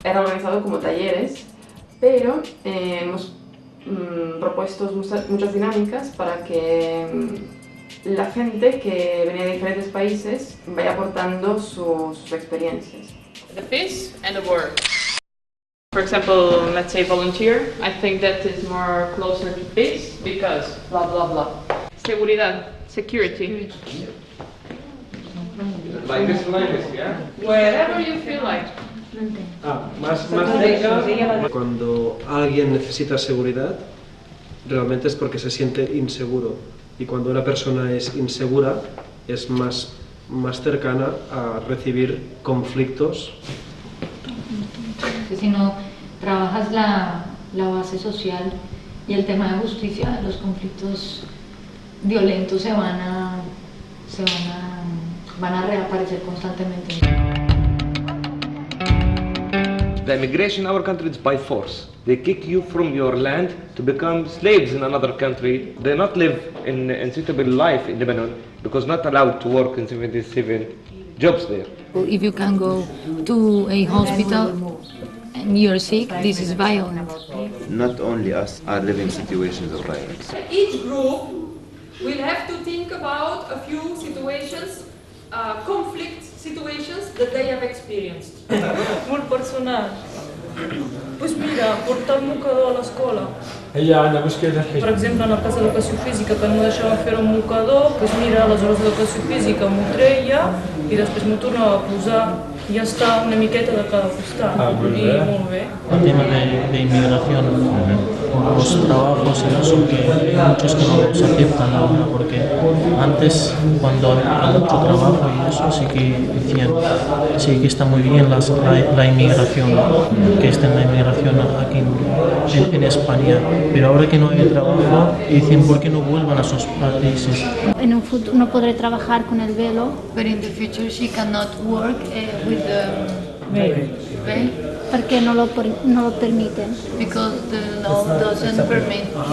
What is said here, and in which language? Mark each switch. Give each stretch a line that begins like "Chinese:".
Spanish: era organizado como talleres, pero hemos propuesto muchas dinámicas para que la gente que venía de diferentes países vaya aportando sus experiencias.
English: The peace and the war. For example, let's say volunteer. I think that is more closer to peace because blah blah blah.
Spanish: Seguridad, security.
English: Like this, yeah? Wherever you feel like.
Spanish: Más cerca. Cuando alguien necesita seguridad, realmente es porque se siente inseguro. Y cuando una persona es insegura, es más cercana a recibir conflictos. Si no trabajas la base social y el tema de justicia, los conflictos violentos van a reaparecer constantemente.
English: The immigration in our country is by force. They kick you from your land to become slaves in another country. They not live in suitable life in Lebanon because not allowed to work in 77 jobs there. If you can go to a hospital and you're sick, this is violent. Not only us are living situations of violence. Each group will have to think about a few situations, conflict situations that they have experienced.
Catalan: Molt personal. Pues mira, portar el mocador a l'escola. Per exemple, en el cas d'educació física, que no deixava fer un mocador, pues mira, les hores d'educació física m'ho treia i després m'ho tornava a posar.
Spanish: Y ya está,
Catalan: una miqueta de cada costat. Y molt bé.
Spanish: El tema de inmigración, los trabajos y eso, que hay muchos que no los aceptan ahora, porque antes, cuando había mucho trabajo y eso, sí que decían, sí que está muy bien la inmigración, que esté en la inmigración aquí en España, pero ahora que no hay trabajo, dicen, ¿por qué no vuelvan a sus países? En un futuro no podré trabajar con el velo.
English: But in the future she cannot work with the veil.
Spanish: Porque no lo permiten.
English: Because the law doesn't permit.